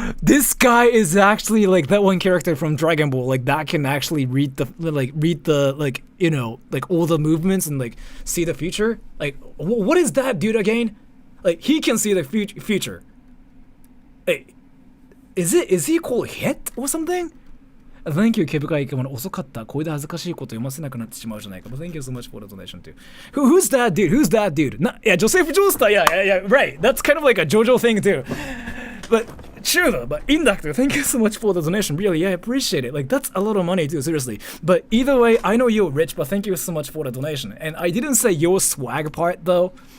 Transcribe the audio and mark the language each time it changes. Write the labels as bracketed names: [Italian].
[English] This guy is actually like that one character from Dragon Ball, like that can actually read the you know, like all the movements and like see the future. Like, what is that dude again? Like, he can see the future. Hey, is he called Hit or something? Thank you, 毛深い。 [Japanese] 遅かった。これで恥ずかしいこと読ませなくなってしまうじゃないか。 [English] But thank you so much for the donation too. Who's that dude? Who's that dude? Yeah, Joseph Joestar. Yeah, right. That's kind of like a JoJo thing too. But true though. But Inductor, thank you so much for the donation. Really, I appreciate it. Like that's a lot of money too. Seriously. But either way, I know you're rich. But thank you so much for the donation. And I didn't say your swag part though.